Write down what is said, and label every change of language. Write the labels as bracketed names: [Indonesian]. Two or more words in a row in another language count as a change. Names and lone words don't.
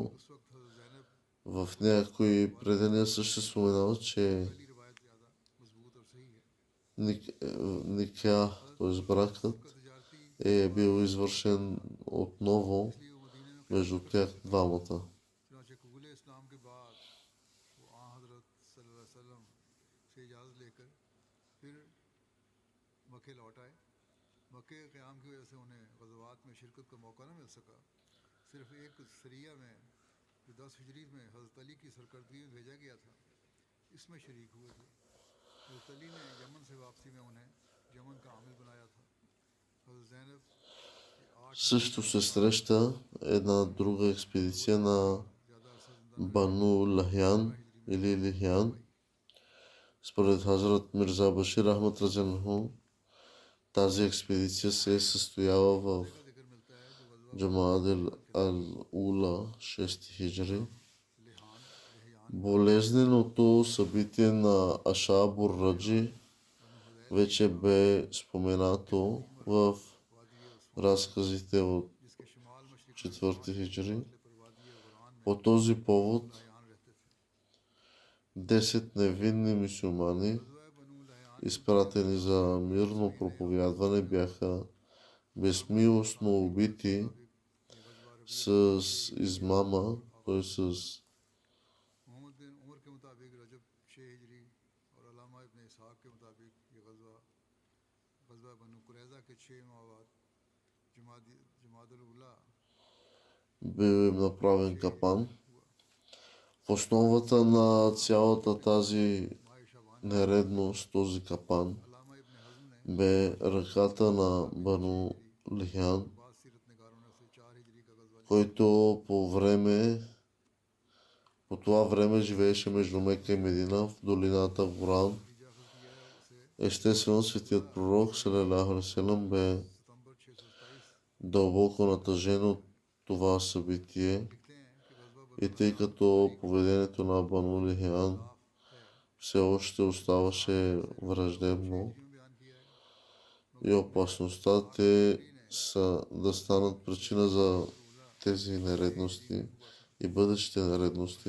[Urdu] اس وقت حضرت زینب [Bulgarian] В някои предания също споменава, че [Urdu] پہلی روایت زیادہ مضبوط اور صحیح ہے [Bulgarian] Никя, т.е. бракът, [Urdu] کا تجارتی [Bulgarian] е бил извършен отново [Urdu] اس لیے وہ مدینے میں [Bulgarian] между тях двамата. [Urdu] چنانچہ قبول اسلام کے بعد وہ آں حضرت [Arabic] صلى الله عليه وسلم [Urdu] سے اجازت لے کر پھر مکے لوٹ آئے مکے کے قیام کی وجہ سے انہیں غزوات میں شرکت کا موقع نہ مل سکا صرف ایک سریہ میں جو 10 ہجری میں حضرت علی کی سرکردگی میں بھیجا گیا تھا اس میں شریک ہوئے تھے حضرت علی نے یمن سے واپسی میں انہیں یمن کا عامل بنایا تھا حضرت زینب کے 8 [Bulgarian] Също се среща една друга експедиция на [Urdu] زیادہ عرصہ زندہ [Bulgarian] Бану Лахян или Лихян. Според Хазрат Мирза Башир Ахмад Раджанху, тази експедиция се е състояла в [Urdu] کا ذکر ملتا ہے جو غزوہ [Bulgarian] Джамаадил Ал-Ула 6 хиджри. [Urdu] लिहान [Bulgarian] Болезненото събитие на Ашабур Раджи вече бе споменато в разказите от [Urdu] جس کے شمال مشرق [Bulgarian] 4 хиджри. [Urdu] پر وادی غران میں [Bulgarian] По този повод [Urdu] یہاں رہتے تھے [Bulgarian] 10 невинни мюсюлмани, [Urdu] غزوہ بنو لحیان [Bulgarian] изпратени за мирно проповядване, бяха безмилостно убити [Urdu] یہ غزوہ [Bulgarian] с измама, т.е. с [Urdu] محمد بن عمر کے مطابق رجب 6 ہجری اور علامہ ابن اسحاق کے مطابق یہ غزوہ بنو قریظہ کے 6 ماہ بعد جمادی الاولیٰ [Bulgarian] бил им направен капан. В основата на цялата тази [Urdu] ماہ شعبان [Bulgarian] нередност, този капан, [Urdu] علامہ ابن حزم نے [Bulgarian] бе ръката на Бану Лихян, [Urdu] بعد سیرت نگاروں نے اسے 4 ہجری کا غزوہ [Bulgarian] който по това време живееше между Мека и Медина в долината Горан. [Urdu] نتیجہ اخذ کیا ہے اسے [Bulgarian] Естествено, светият пророк [Arabic] صلى الله عليه وسلم [Bulgarian] бе [Urdu] ستمبر 627 [Bulgarian] дълбоко натъжен от това събитие [Urdu] لکھتے ہیں کہ غزوہ [Bulgarian] и тъй като поведението на Бану Лихян [Urdu] है [Bulgarian] все още оставаше враждебно [Urdu] میں بیان کیا ہے [Bulgarian] и опасността те са да станат причина за тези нередности и бъдещите нередности